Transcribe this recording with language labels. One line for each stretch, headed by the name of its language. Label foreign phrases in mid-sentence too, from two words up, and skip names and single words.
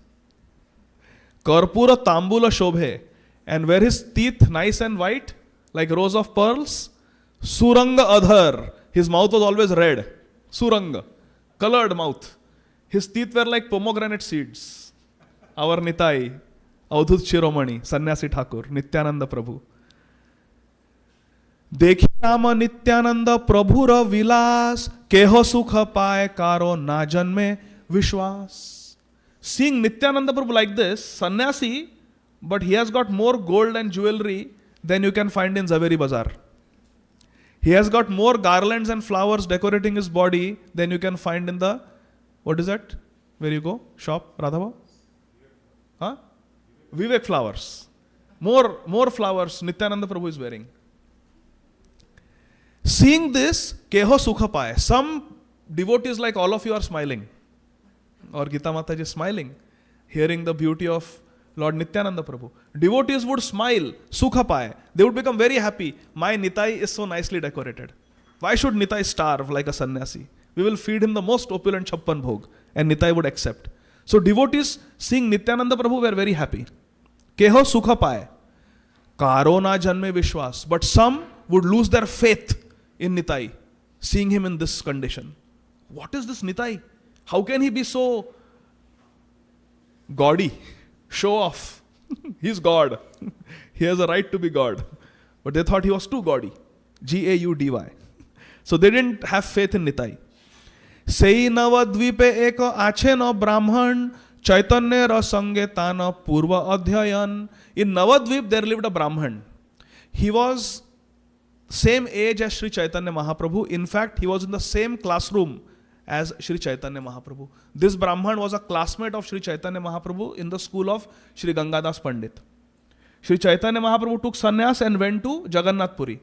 Bangla: কর্পূর তাম্বূল শোভে.
English: And were his teeth nice and white, like rows of pearls?
Bangla: সুরঙ্গ অধর.
English: His mouth was always red. Suranga. Colored mouth. His teeth were like pomegranate seeds. our Nitai, Avadhut Shiromani, Sannyasi Thakur, Nityananda Prabhu.
Bangla: দেখি রাম নিত্যানন্দ প্রভুর বিলাস কেহ সুখ পায় কারো না জন্মে বিশ্বাস.
English: Seeing Nityananda Prabhu like this, sannyasi, but he has got more gold and jewelry than you can find in Zaveri Bazaar. He has got more garlands and flowers decorating his body than you can find in the, what is that? Where you go? Shop? Radhava? Huh? Vivek flowers. More flowers Nityananda Prabhu is wearing. Seeing this,
Bangla: কেহ সুখ পায়.
English: Some devotees like all of you are smiling. Or Gita Mataji is smiling, hearing the beauty of Lord Nityananda Prabhu. Devotees would smile,
Bangla: সুখ পায়.
English: They would become very happy. My Nitai is so nicely decorated. Why should Nitai starve like a sannyasi? We will feed him the most opulent
Bangla: ছাপ্পান্ন ভোগ.
English: And Nitai would accept. So devotees seeing Nityananda Prabhu were very happy.
Bangla: কেহ সুখ পায়। কারো না জন্মে বিশ্বাস.
English: But some would lose their faith in Nitai, seeing him in this condition. What is this Nitai? How can he be so gaudy? Show off. He's God. He has a right to be God. But they thought he was too gaudy. Gaudy. So they didn't have faith in Nitai.
Bangla: সেই নবদ্বীপে একো আছে নো ব্রাহ্মণ চৈতন্য রসঙ্গে তন পূর্ব অধ্যয়ন.
English: In Navadvip there lived a Brahman. He was same age as Sri Chaitanya Mahaprabhu. In fact, he was in the same classroom as Sri Chaitanya Mahaprabhu. This Brahman was a classmate of Sri Chaitanya Mahaprabhu in the school of Sri Gangadas Pandit. Sri Chaitanya Mahaprabhu took sannyas and went to Jagannath Puri.